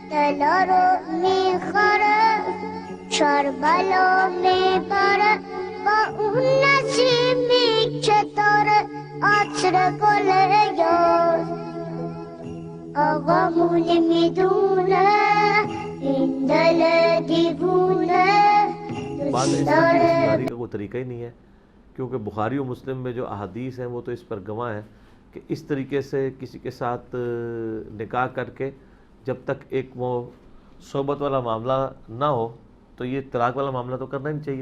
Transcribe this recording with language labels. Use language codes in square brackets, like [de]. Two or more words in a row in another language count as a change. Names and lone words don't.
[fa] دلارو میخوره شربلو میبره با اون نسیمی چطوره عطر گل یار آقامون میدونه این دل دیوونه [ur] بات ایسی رشتہ داری کا کوئی طریقہ ہی نہیں ہے، کیونکہ بخاری و مسلم میں جو احادیث ہیں وہ تو اس پر گواہ ہیں کہ اس طریقے سے کسی کے ساتھ نکاح کر کے جب تک ایک وہ صحبت والا معاملہ نہ ہو تو یہ طلاق والا معاملہ تو کرنا ہی نہیں چاہیے۔